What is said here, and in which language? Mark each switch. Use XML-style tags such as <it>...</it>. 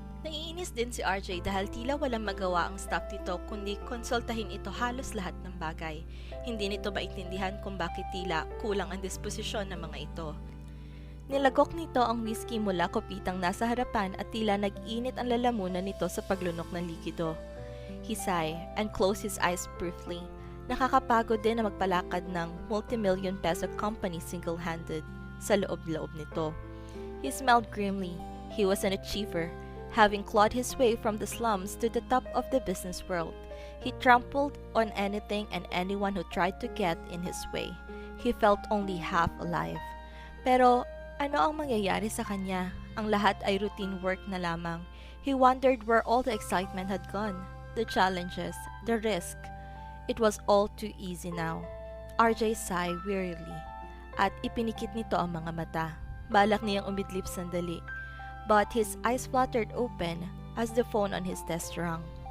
<tl>Naiinis din si RJ dahil tila walang magawa ang staff nito kundi konsultahin ito halos lahat ng bagay. Hindi nito maintindihan kung bakit tila kulang ang disposisyon ng mga ito. Nilagok nito ang whiskey mula kopitang nasa harapan at tila nag-init ang lalamunan nito sa paglunok ng likido.</tl> <en>He sighed and closed his eyes briefly.</en> <tl>Nakakapagod din na magpalakad ng multi-million peso company single-handed sa loob-loob nito.</tl> <en>He smiled grimly. He was an achiever, having clawed his way from the slums to the top of the business world. He trampled on anything and anyone who tried to get in his way. He felt only half alive.</en> <tl>Pero ano ang mangyayari sa kanya? Ang lahat ay routine work na lamang.</tl> <en>He wondered where all the excitement had gone, the challenges, the risk. It was all too easy now.</en> <tl>RJ</tl> <en>sighed wearily</en> <tl>at ipinikit nito ang mga mata. Balak niyang umidlip sandali.</tl> <en>But his eyes fluttered open as the phone on his desk rang.</en>